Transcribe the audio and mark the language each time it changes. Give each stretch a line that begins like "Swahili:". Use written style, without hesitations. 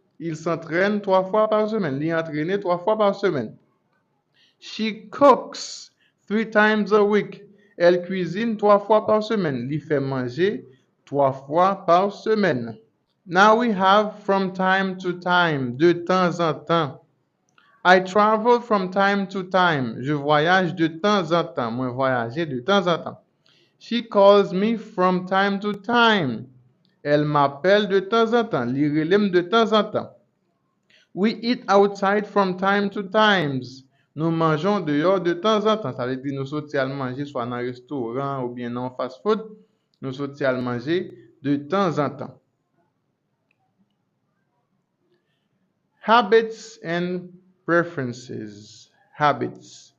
French: Il s'entraîne 3 fois par semaine. Il est entraîné 3 fois par semaine.
English: She cooks 3 times a week.
French: Elle cuisine 3 fois par semaine. Il fait manger 3 fois par semaine.
English: Now we have from time to time,
French: de temps en temps.
English: I travel from time to time.
French: Je voyage de temps en temps. Moi voyager de temps en temps.
English: She calls me from time to time.
French: Elle m'appelle de temps en temps. Il relève de temps en temps.
English: We eat outside from time to times.
French: Nous mangeons dehors de temps en temps. Ça veut dire nous sortons à manger soit dans un restaurant ou bien dans un fast-food. Nous sortons à manger de temps en temps.
English: Habits and preferences. Habits.